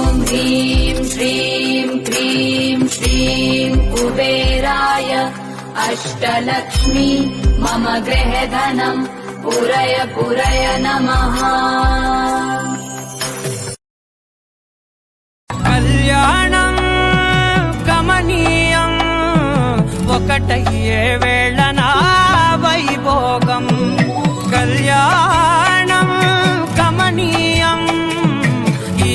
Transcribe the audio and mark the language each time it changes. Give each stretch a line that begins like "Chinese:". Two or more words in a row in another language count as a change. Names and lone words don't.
Sanskrit: ह्रीं श्रीं क्रीं श्रीं कुबेराय अष्टलक्ष्मी मम गृहधनं पुरय पुरय नमः।
Telugu: కళ్యాణం గమనీయం ఒకటయ్యే వేళనా వైభోగం కళ్యాణం గమనీయం ఈ